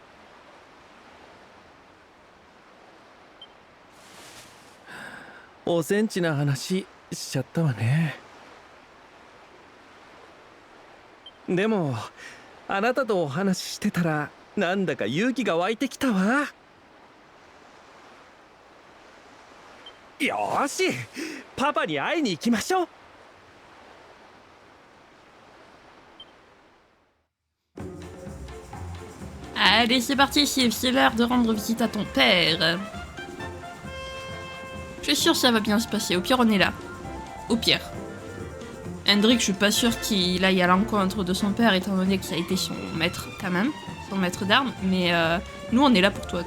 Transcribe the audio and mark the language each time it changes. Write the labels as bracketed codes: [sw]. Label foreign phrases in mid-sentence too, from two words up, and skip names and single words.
[ja] おセンチな話しちゃったわね。でもあなたとお話ししてたらなんだか勇気が湧いてきたわ。よーし、パパに会いに行きましょう。 [fr] Allez, c'est parti, Sylve, c'est l'heure de rendre visite à ton père. Je suis sûr que ça va bien se passer, au pire on est là. Au pire. Hendrik, je suis pas sûr qu'il aille à l'encontre de son père, étant donné que ça a été son maître quand même, son maître d'armes, mais nous on est là pour toi.